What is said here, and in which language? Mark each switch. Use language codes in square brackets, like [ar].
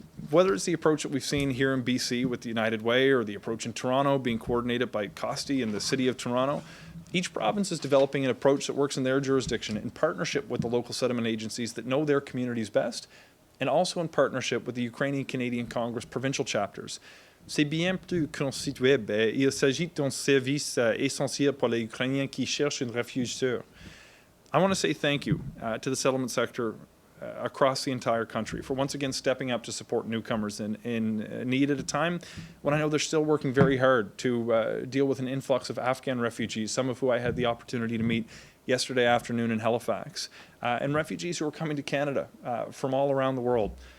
[en] Whether it's the approach that we've seen here in BC with the United Way or the approach in Toronto being coordinated by Costi and the City of Toronto, each province is developing an approach that works in their jurisdiction in partnership with the local settlement agencies that know their communities best, and also in partnership with the Ukrainian Canadian Congress provincial chapters. [fr] C'est bien plus constitué. Il s'agit d'un service essentiel pour les Ukrainiens qui cherchent un refuge sûr. [en] I want to say thank you to the settlement sector across the entire country for once again stepping up to support newcomers in need at a time when I know they're still working very hard to deal with an influx of Afghan refugees, some of who I had the opportunity to meet yesterday afternoon in Halifax, and refugees who are coming to Canada from all around the world.